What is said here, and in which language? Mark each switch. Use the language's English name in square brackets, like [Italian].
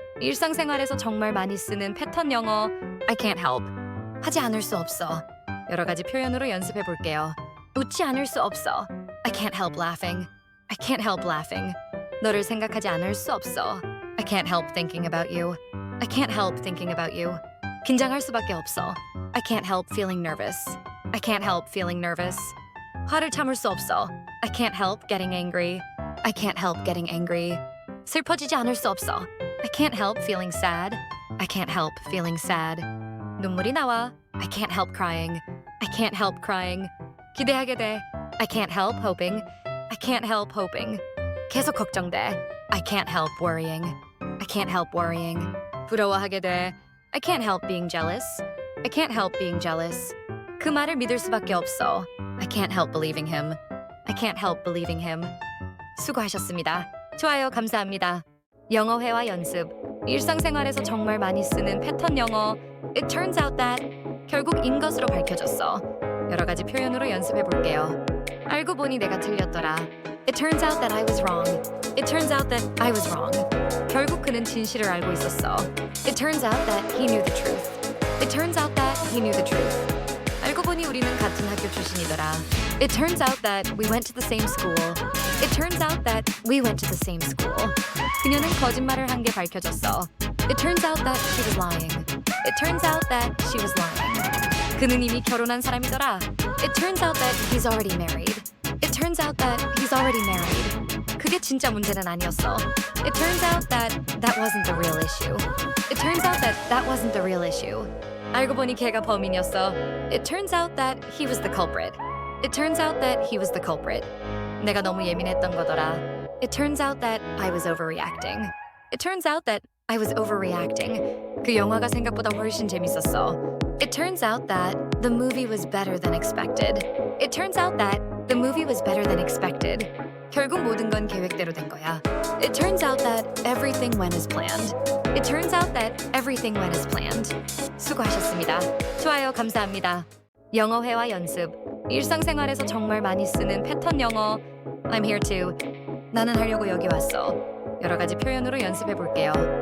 [Korean] 일상생활에서 정말 많이 쓰는 패턴 영어. [English] I can't help. [Korean] 하지 않을 수 없어. 여러 가지 표현으로 연습해 볼게요. 웃지 않을 수 없어. [English] I can't help laughing. I can't help laughing. [Korean] 너를 생각하지 않을 수 없어. [English] I can't help thinking about you. I can't help thinking about you. [Korean] 긴장할 수밖에 없어. [English] I can't help feeling nervous. I can't help feeling nervous. [Korean] 화를 참을 수 없어. [English] I can't help getting angry. I can't help getting angry. [Korean] 슬퍼지지 않을 수 없어. [English] I can't help feeling sad. I can't help feeling sad. [Korean] 눈물이 나와. [English] I can't help crying. I can't help crying. [Korean] 기대하게 돼. [English] I can't help hoping. I can't help hoping. [Korean] 계속 걱정돼. [English] I can't help worrying. I can't help worrying. [Korean] 부러워하게 돼. [English] I can't help being jealous. I can't help being jealous. [Korean] 그 말을 믿을 수밖에 없어. [English] I can't help believing him. I can't help believing him. [Korean] 수고하셨습니다. 좋아요, 감사합니다. 영어 회화 연습. 일상생활에서 정말 많이 쓰는 패턴 영어. [English] It turns out that [Korean] 결국 인 것으로 밝혀졌어. 여러 가지 표현으로 연습해 볼게요. 알고 보니 내가 틀렸더라. [English] It turns out that I was wrong. It turns out that I was wrong. [Korean] 결국 그는 진실을 알고 있었어. [English] It turns out that he knew the truth. It turns out that he knew the truth. [Korean] 알고 보니 우리는 같은 학교 출신이더라. [English] It turns out that we went to the same school. It turns out that we went to the same school. [Korean] 그녀는 거짓말을 한 게 밝혀졌어. [English] It turns out that she was lying. It turns out that she was lying. [Korean] 그는 이미 결혼한 사람이더라. [English] It turns out that he's already married. It turns out that he's already married. [Korean] 그게 진짜 문제는 아니었어. [English] It turns out that that wasn't the real issue. It turns out that that wasn't the real issue. [Korean] 알고 보니 걔가 범인이었어. [English] It turns out that he was the culprit. It turns out that he was the culprit. [Korean] 내가 너무 예민했던 거더라. [English] It turns out that I was overreacting. It turns out that I was overreacting. [Korean] 그 영화가 생각보다 훨씬 재밌었어. [English] It turns out that the movie was better than expected. It turns out that the movie was better than expected. [Korean] 결국 모든 건 계획대로 된 거야. [English] It turns out that everything went as planned. It turns out that everything went as planned. [Korean] 수고하셨습니다. 좋아요, 감사합니다. 영어 회화 연습. 일상생활에서 정말 많이 쓰는 패턴 영어. [English] I'm here to. [Korean] 나는 하려고 여기 왔어. 여러 가지 표현으로 연습해 볼게요.